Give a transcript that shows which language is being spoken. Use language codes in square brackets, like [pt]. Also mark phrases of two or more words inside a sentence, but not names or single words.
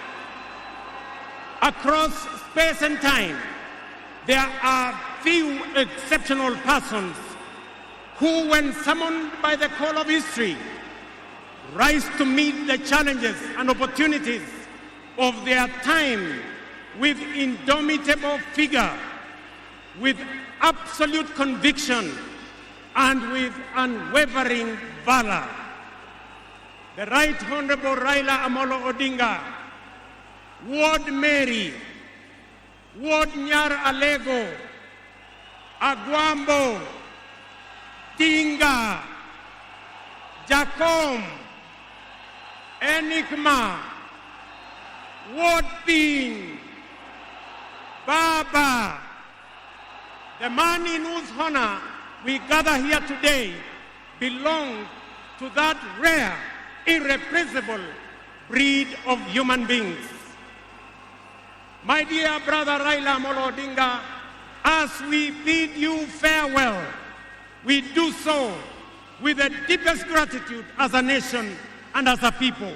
[en] Across space and time, there are few exceptional persons who, when summoned by the call of history, rise to meet the challenges and opportunities of their time with indomitable vigor, with absolute conviction, and with unwavering valor. The Right Honorable Raila Amolo Odinga, Ward Mary, Ward Nyar Alego, Agwambo, Tinga, Jacom, Enigma, Ward Pin, Baba, the man in whose honor we gather here today belongs to that rare, irreplaceable breed of human beings. My dear brother Raila Amolo Odinga, as we bid you farewell, we do so with the deepest gratitude as a nation and as a people.